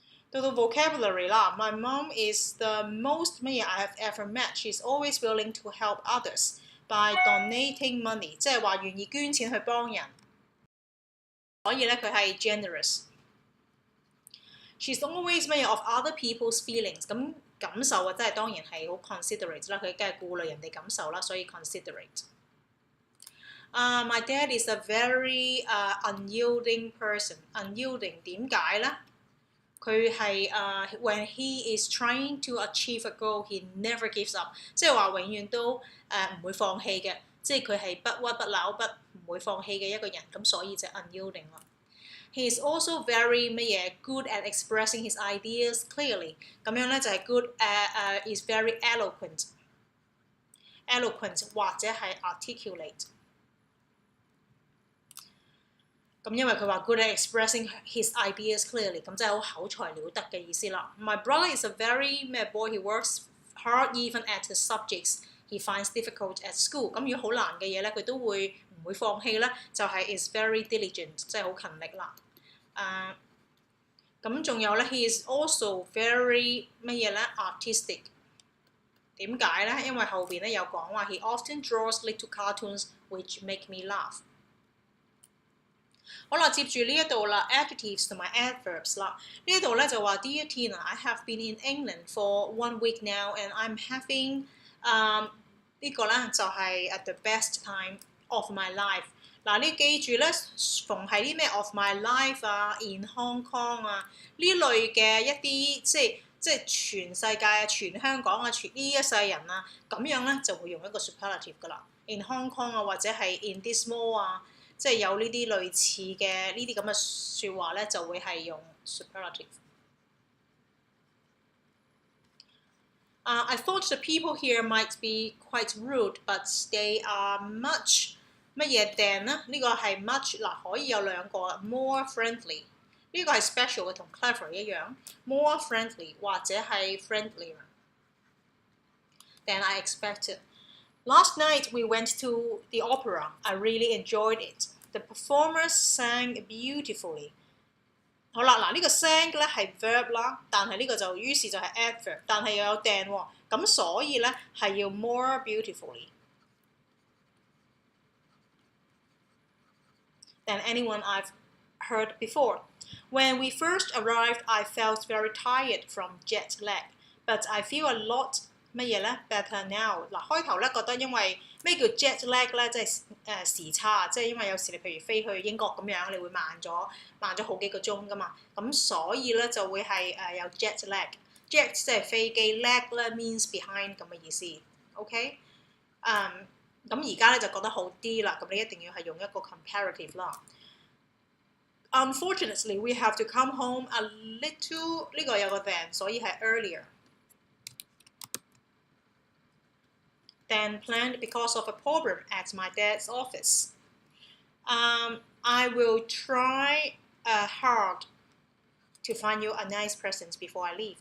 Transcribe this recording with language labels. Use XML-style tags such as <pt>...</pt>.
<yue>到到</yue> <en>vocabulary 啦 ，My mom is the most 乜嘢 I have ever met. She's always willing to help others by donating money，</en> <yue>即係話願意捐錢去幫人。所以咧佢係 generous。</yue> <en>She's always 乜嘢 of other people's feelings，</en> <yue>咁感受啊，即係當然係好 considerate 啦，佢梗係顧慮人哋感受啦，所以 considerate。</yue> <en>My dad is a very unyielding person。unyielding 點解咧？</en> <yue>佢係</yue> <en>when he is trying to achieve a goal, he never gives up，</en> <yue>即係話永遠都唔會放棄嘅，即係佢係不屈不撓不唔會放棄嘅一個人，咁所以就 unyielding 啦。</yue> <en>He is also very 乜嘢 good at expressing his ideas clearly， 咁樣咧就係 good is very eloquent 或者係 articulate。</en> <yue>咁因為佢話 good at expressing his ideas clearly， 咁即係好口才了得嘅意思啦。</yue> <en>My brother is a very 咩 boy，he works hard even at the subjects he finds difficult at school。</en> <yue>咁如果好難嘅嘢咧，佢都唔會放棄咧，就係 is very diligent， 即係好勤力啦。</yue> <en>咁仲有咧 ，he is also very 乜嘢咧 artistic。</en> <yue>點解咧？因為後邊咧有講話</yue> <en>he often draws little cartoons which make me laugh。</en> <yue>好啦，接住呢一度啦 ，adjectives 同埋 adverbs 啦。</yue> <en>呢一度咧就話 Dear Tina, I have been in England for 1 week now and I'm having</en> <yue>呢個咧就係</yue> <en>at the best time of my life。</en> <yue>嗱，你記住咧，逢係啲咩 of my life 啊 ，in Hong Kong 啊呢類嘅一啲即係全世界啊、全香港啊、全呢一世人啊，咁樣咧就會用一個 superlative 噶啦。 in Hong Kong 啊，或者係 in this mall 啊，即係有呢啲類似嘅呢啲咁嘅説話咧，就會係用 superlative。</yue> <en>I thought the people here might be quite rude, but they are much 乜嘢 than 咧？</en> <yue>呢個係 much 嗱，可以有兩個 more friendly。</yue> <en>呢個係 special 嘅，同 clever 一樣 ，more friendly 或者係 friendlier than I expected. Last night we went to the opera. I really enjoyed it. The performers sang beautifully.</en> <yue>好啦，嗱呢個 sang 咧係 verb 啦，但係呢個就於是就係 adverb， 但係又有 than 喎，咁所以咧係要</yue> <en>more beautifully than anyone I've heard before. When we first arrived, I felt very tired from jet lag, but I feel a lot 乜嘢咧 better now。</en> <yue>嗱，開頭咧覺得因為咩叫 jet lag 咧，即係時差，即係因為有時你譬如飛去英國咁樣，你會慢咗好幾個鐘噶嘛，咁所以咧就會係有 jet lag。jet 即係飛機 ，lag 咧 means behind 咁嘅意思。 OK，咁而家咧就覺得好啲啦，咁你一定要係用一個 comparative 啦。</yue> <en>Unfortunately, we have to come home a little</en> <yue>呢個有個</yue> <en>than， 所以係 earlier than planned because of a problem at my dad's office. I will try hard to find you a nice present before I leave.</en>